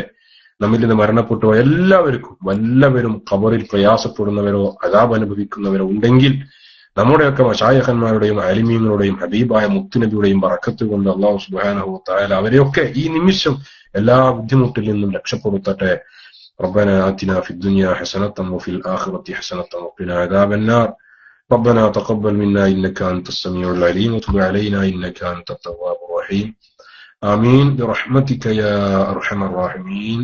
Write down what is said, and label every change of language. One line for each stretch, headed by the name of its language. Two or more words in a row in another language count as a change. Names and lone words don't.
Malayalam: നമ്മിൽ നിന്ന് മരണപ്പെട്ടു എല്ലാവർക്കും, വല്ലവരും ഖബറിൽ പ്രയാസപ്പെടുന്നവരോ അദാബ് അനുഭവിക്കുന്നവരോ ഉണ്ടെങ്കിൽ നമ്മുടെയൊക്കെ മശായിഖന്മാരുടെയും ആലിമീങ്ങളുടെയും ഹബീബായ മുത്തുനബിയുടെയും ബറക്കത്ത് കൊണ്ട്
Arabic: الله سبحانه وتعالى
Malayalam: അവരെയൊക്കെ ഈ നിമിഷം എല്ലാ ബുദ്ധിമുട്ടിൽ നിന്നും രക്ഷപ്പെടുത്തട്ടെ.
Arabic: ربنا آتنا في الدنيا حسنة وفي الآخرة حسنة وقنا عذاب النار. ربنا تقبل منا إنك أنت السميع العليم وتب علينا إنك أنت التواب الرحيم. آمين برحمتك يا أرحم الراحمين.